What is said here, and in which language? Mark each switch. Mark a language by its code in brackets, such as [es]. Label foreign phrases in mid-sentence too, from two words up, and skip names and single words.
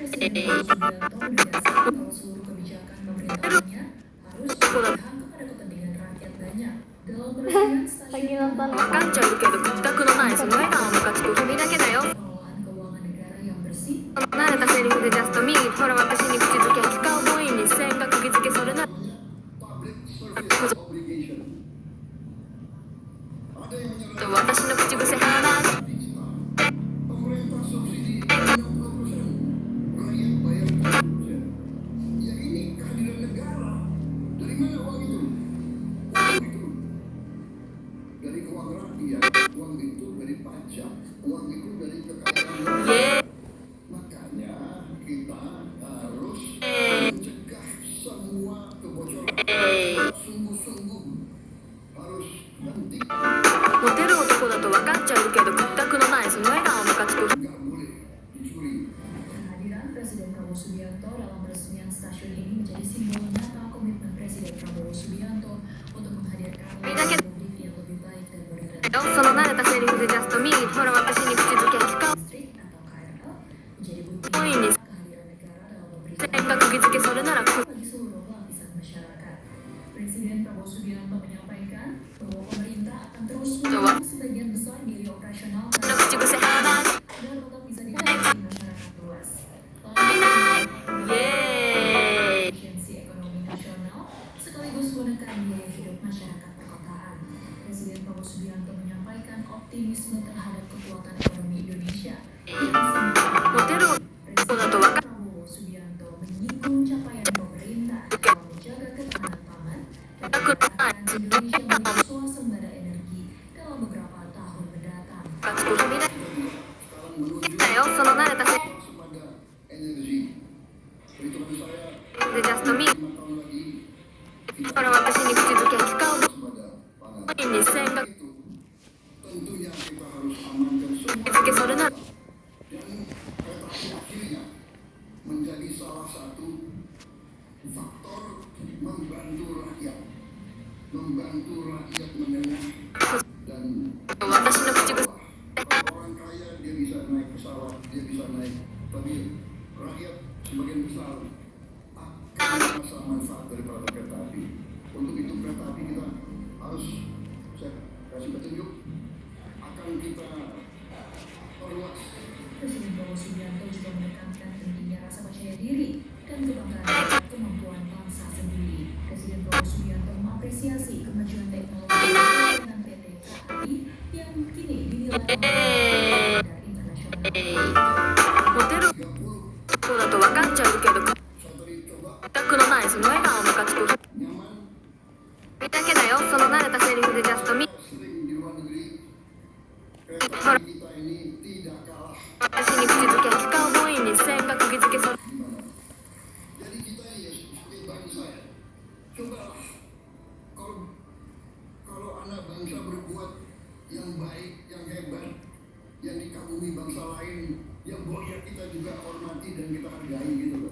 [id] Subianto menegaskan bahwa seluruh kebijakan pemerintahnya harus berpihak kepada kepentingan rakyat banyak. Dalam peresmian stasiun [ja] 分かっちゃうけど屈託のないその笑顔ムカつく君だけだよ [id] pengelolaan keuangan negara yang bersih [ja] 慣れたセリフでジャストミートほら私に口づけ機関ボーイに線が釘付けそれなら [en] public service obligation. [id] Ada yang menyerang [ja] 私の口癖はな [id] pemerintah subsidi 60%, rakyat bayar 40%. Ya ini kehadiran negara. Dari mana uang itu? Uang itu dari uang rakyat, uang itu dari pajak, uang itu dari kekayaan. イエ Makanya kita harus mencegah semua kebocoran. Sungguh-sungguh harus henti. [ja] モテる男だと分かっちゃうけど屈託のないその笑顔ムカつく [id] Nggak boleh dicuri. Kehadiran Presiden Prabowo Subianto dalam peresmian stasiun ini menjadi simbol nyata komitmen Presiden Prabowo Subianto untuk menghadirkan publik yang lebih baik dan modern. [ja] その慣れたセリフでジャストミートほら私に口づけ機関 [id] Listrik atau KRL menjadi bukti Oh, ini. kehadiran negara dalam memberikan [ja] 線が釘付けそれなら [id] bagi seluruh lapisan masyarakat. Presiden Prabowo Subianto menyampaikan bahwa pemerintah akan terus mendukung sebagian besar biaya operasional [ja] の口癖はな [id] agar tetap bisa dinikmati masyarakat luas. イエーイ Efisiensi ekonomi nasional sekaligus menekan biaya hidup masyarakat perkotaan. Presiden Prabowo Subianto menyampaikan optimisme terhadap kekuatan ekonomi Indonesia yang semakin [ja] モテる男だと分かっ [id] Prabowo Subianto menyinggung capaian pemerintah dalam menjaga ketahanan pangan dan menetapkan Indonesia menjadi swasembada energi dalam beberapa tahun mendatang. [ja] ムカつく君だ [id] Sekarang menuju [ja] だよその慣れたセ [id] swasembada energi. Perhitungan saya [ja] リフでジャストミー [id] 5 tahun lagi [ja] トほら私に口づけ機関ボ [id] swasembada pangan. [ja] ーイに線が [id] Itu tentunya kita harus amankan semua [ja] 釘付けそれなら [id] dan kereta api akhirnya menjadi salah satu faktor membantu rakyat menengah dan [ja] 私の口癖 [id] orang kaya dia bisa naik pesawat, dia bisa naik, tapi rakyat sebagian besar akan merasa manfaat daripada kereta api. Untuk itu kereta api kita harus, saya kasih petunjuk, akan kita perluas. Presiden Prabowo Subianto juga menekankan pentingnya rasa percaya diri dan kebanggaan terhadap kemampuan bangsa sendiri. Presiden Prabowo Subianto mengapresiasi kemajuan teknologi dengan PT KAI yang kini dinilai standar internasional. [ja] モテる男だと分かっちゃうけど屈 [id] Satelit coba [ja] 託のないその笑顔ムカつく [id] nyaman, [ja] 君だけだよその慣れたセリフでジャストミー [id] sering di luar negeri. Kereta api kita ini tidak kalah. [ja] 私に口づけ機関ボーイに線が釘付けそれ [id] Gimana? Jadi kita ini ya sebagai bangsa ya, cobalah kalau anak bangsa berbuat yang baik, yang hebat, yang dikagumi bangsa lain, yang boleh kita juga hormati dan kita hargai gitu loh.